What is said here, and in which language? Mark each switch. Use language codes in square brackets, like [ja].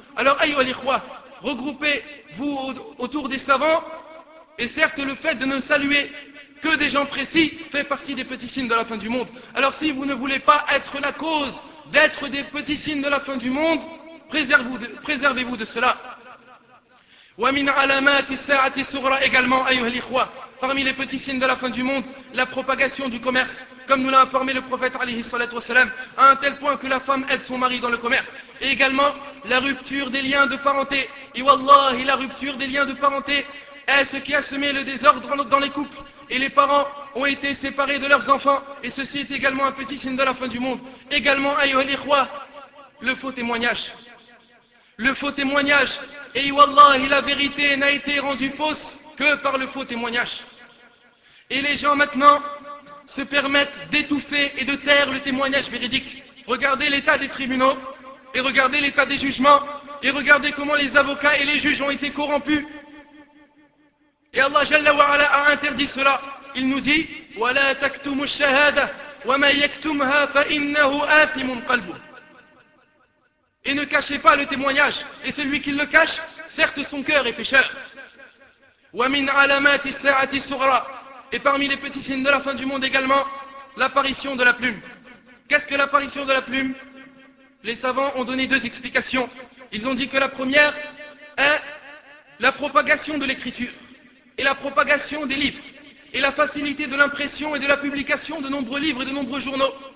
[fr] Alors, [ar] ayyuhal al-ikhwa, [fr] regroupez-vous autour des savants, et certes le fait de ne saluer que des gens précis fait partie des petits signes de la fin du monde. Alors si vous ne voulez pas être la cause d'être des petits signes de la fin du monde, préservez-vous de cela. [ar] وَمِنْ عَلَمَاتِ السَّاعَةِ سُغْرَى également, أَيُّهَا الْإِخْوَى. [fr] Parmi les petits signes de la fin du monde, la propagation du commerce, comme nous l'a informé le prophète alayhi salatu wasalam, à un tel point que la femme aide son mari dans le commerce. Et également, la rupture des liens de parenté. Et wallahi, la rupture des liens de parenté est ce qui a semé le désordre dans les couples. Et les parents ont été séparés de leurs enfants. Et ceci est également un petit signe de la fin du monde. Également, [ar] أَيُّهَا الْإِخْوَى, [fr] le faux témoignage. Le faux témoignage. Et wallahi, la vérité n'a été rendue fausse que par le faux témoignage. Et les gens maintenant se permettent d'étouffer et de taire le témoignage véridique. Regardez l'état des tribunaux, et regardez l'état des jugements, et regardez comment les avocats et les juges ont été corrompus. Et Allah Jalla wa Ala a interdit cela. Il nous dit, [ar] وَلَا تَكْتُمُ الشَّهَادَةَ وَمَا يَكْتُمْهَا فَإِنَّهُ آثِمٌ قَلْبُهُ. [fr] Et ne cachez pas le témoignage. Et celui qui le cache, certes son cœur est pécheur. [ar] وَمِنْ عَلَمَاتِ السَّاعَةِ سُغْرَى. [fr] Et parmi les petits signes de la fin du monde également, l'apparition de la plume. Qu'est-ce que l'apparition de la plume? Les savants ont donné deux explications. Ils ont dit que la première est la propagation de l'écriture et la propagation des livres et la facilité de l'impression et de la publication de nombreux livres et de nombreux journaux.